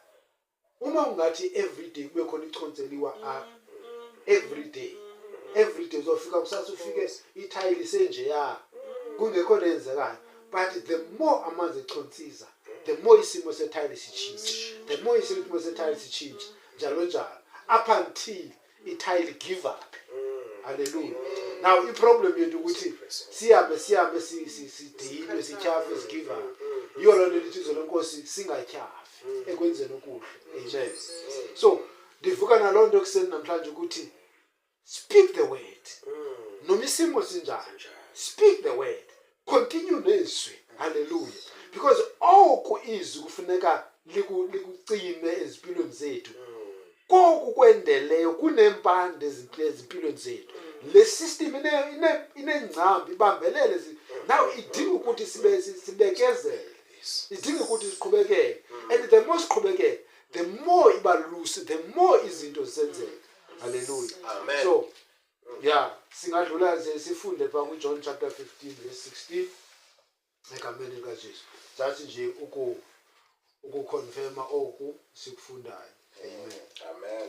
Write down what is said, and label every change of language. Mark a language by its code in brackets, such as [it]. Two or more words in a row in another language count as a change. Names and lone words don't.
[zu] Uma ungathi every day kube khona ichonseliwa apha every day uzofika kusasa ufike ithayili senje ya kungekho lenzekayo. [en] But the more [zu] amanzi echonsiza, [en] the more [zu] isimo sethayili sichinja, [en] the more [zu] isimo sethayili sichinja njalo njalo [en] up until [zu] ithayili [en] give up. [zu] Hallelujah. Now i-problem yethu ukuthi sihambe sidinwe sityhafe sigive up. [xh] Yiyo loo nto lithi izolo Nkosi singatyhafi ekwenzeni okuhle. Amen. So ndivuka naloo nto kuseni namhlanje ukuthi [en] speak the word. [zu] Noma isimo sinjani, [en] speak the word. [zu] Continue nezwi. Hallelujah. Because oku izwi kufuneka likucime ezimpilweni zethu. Koku kwendeleyo kunempande ezimpilweni zethu. Le system inengcambi ibambelele now idinga ukuthi sibekezele. Idinga ukuthi siqhubekeke. [en] And the more [zu] siqhubekeke, [en] the more [zu] iba loose, [en] the more [zu] izinto zisenzeka. Hallelujah. Amen. [en] So yeah, [zu] singadlula nje sifunde pha kuJohn [en] chapter 15 verse [zu] 16 egameni likaJesu. Jathi nje ukuconfirma oku sikufundayo. Amen. Amen.